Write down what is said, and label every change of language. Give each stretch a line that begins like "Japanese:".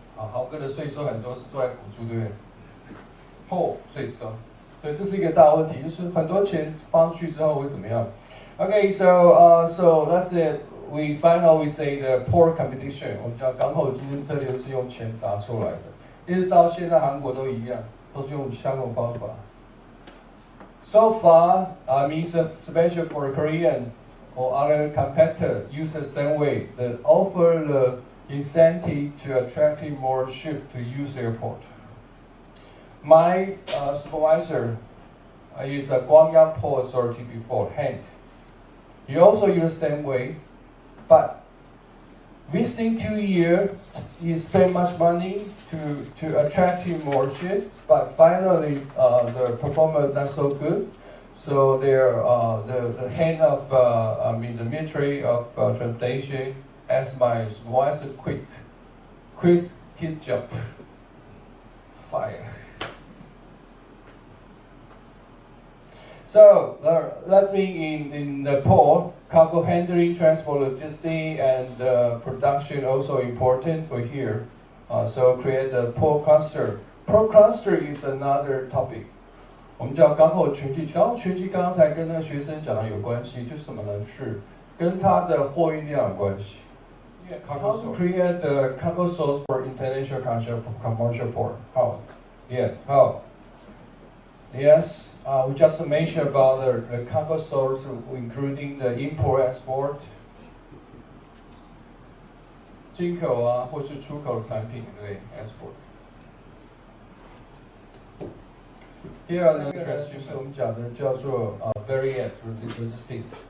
Chinese: 豪哥的税收很多是做来补助，对不对？税收，所以这是一个大问题，就是很多钱放去之后会怎么样 ？
English: Okay, so that's it. We finally say the port competition.
Chinese: 我们讲港口竞争策略是用钱砸出来的，一直到现在韩国都一样，都是用相同方法。
English: So far, means especially for Korean or other competitor use the same way. They offer the incentive to attract more ships to use their port. My supervisor used a Gwangyang Port Authority beforehand. He also used the same way, but within 2 years, he spent much money to attract more ships, but finally the performance not so good. So the head of the military of transportation asked my supervisor quit his job, fire. So that means in the port, cargo handling, transport, logistics, and production also important for here. So create a port cluster. Port cluster is another topic.
Chinese: 我们讲刚好群体，刚才跟那个学生讲的有关系，就是什么呢？是跟它的货运量有关系。
English: How to create the cargo source for international commercial port? How? Yeah, how? Yes, we just mentioned about the cargo source, including the import, export,
Chinese: 进口啊，或是出口产品，对
English: ，export。
Chinese: 第二呢，就是我们讲的叫做variant logistics。